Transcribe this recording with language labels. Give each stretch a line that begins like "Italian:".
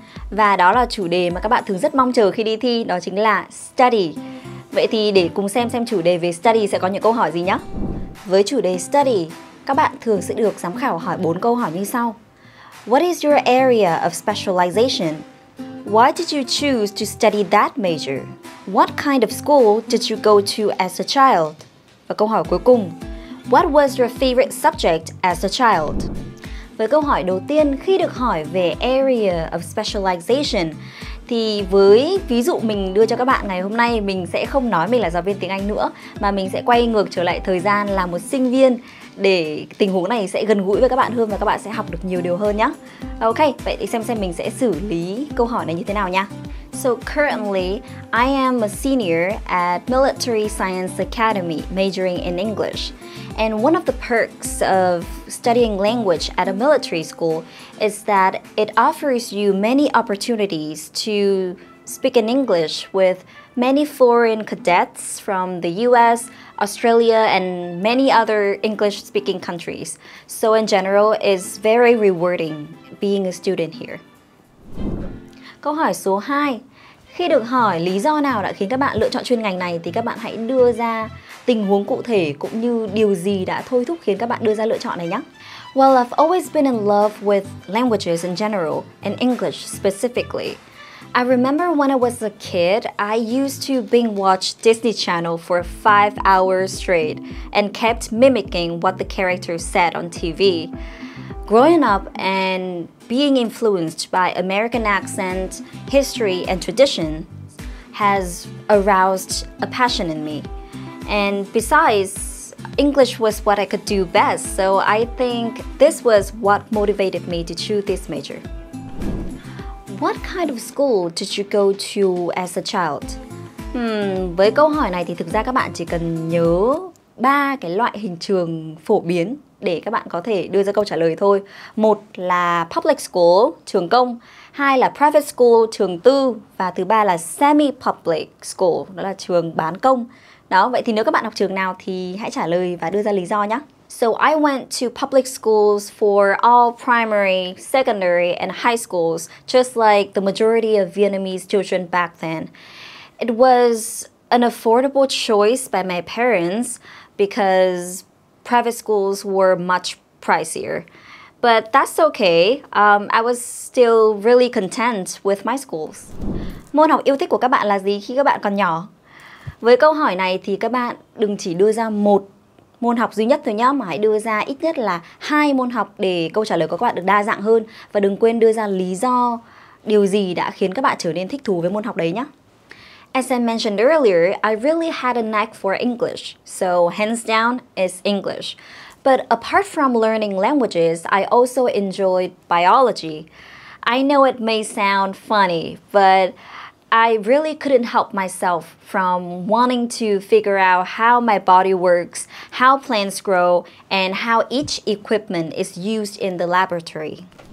Vietnamese: Và đó là chủ đề mà các bạn thường rất mong chờ khi đi thi, đó chính là study. Vậy thì để cùng xem chủ đề về study sẽ có những câu hỏi gì nhé. Với chủ đề study, các bạn thường sẽ được giám khảo hỏi 4 câu hỏi như sau.
English: What is your area of specialization? Why did you choose to study that major? What kind of school did you go to as a child?
Vietnamese: Và câu hỏi cuối cùng,
English: what was your favorite subject as a child?
Vietnamese: Với câu hỏi đầu tiên, khi được hỏi về area of specialization thì với ví dụ mình đưa cho các bạn ngày hôm nay, mình sẽ không nói mình là giáo viên tiếng Anh nữa, mà mình sẽ quay ngược trở lại thời gian là một sinh viên để tình huống này sẽ gần gũi với các bạn hơn và các bạn sẽ học được nhiều điều hơn nhé. Ok, vậy thì xem mình sẽ xử lý câu hỏi này như thế nào nha.
English: So currently, I am a senior at Military Science Academy, majoring in English. And one of the perks of studying language at a military school is that it offers you many opportunities to speak in English with many foreign cadets from the US, Australia, and many other English-speaking countries. So in general, it's very rewarding being a student here.
Vietnamese: Câu hỏi số 2. Khi được hỏi lý do nào đã khiến các bạn lựa chọn chuyên ngành này thì các bạn hãy đưa ra tình huống cụ thể cũng như điều gì đã thôi thúc khiến các bạn đưa ra lựa chọn này nhé.
English: Well, I've always been in love with languages in general and English specifically. I remember when I was a kid, I used to binge watch Disney Channel for 5 hours straight and kept mimicking what the characters said on TV. Growing up and being influenced by American accent, history, and tradition has aroused a passion in me. And besides, English was what I could do best, so I think this was what motivated me to choose this major. What kind of school did you go to as a child?
Vietnamese: Với câu hỏi này thì thực ra các bạn chỉ cần nhớ 3 cái loại hình trường phổ biến để các bạn có thể đưa ra câu trả lời thôi. Một là public school, trường công. Hai là private school, trường tư. Và thứ ba là semi-public school, đó là trường bán công. Đó, vậy thì nếu các bạn học trường nào thì hãy trả lời và đưa ra lý do nhé.
English: So I went to public schools for all primary, secondary, and high schools, just like the majority of Vietnamese children back then. It was an affordable choice by my parents because private schools were much pricier. But that's okay. I was still really content with my schools.
Vietnamese: Môn học yêu thích của các bạn là gì khi các bạn còn nhỏ? Với câu hỏi này thì các bạn đừng chỉ đưa ra một môn học duy nhất thôi nhé, mà hãy đưa ra ít nhất là 2 môn học để câu trả lời của các bạn được đa dạng hơn. Và đừng quên đưa ra lý do, điều gì đã khiến các bạn trở nên thích thú với môn học đấy nhé.
English: As I mentioned earlier, I really had a knack for English, so hands down it's English. But apart from learning languages, I also enjoyed biology. I know it may sound funny, but I really couldn't help myself from wanting to figure out how my body works, how plants grow, and how each equipment is used in the laboratory.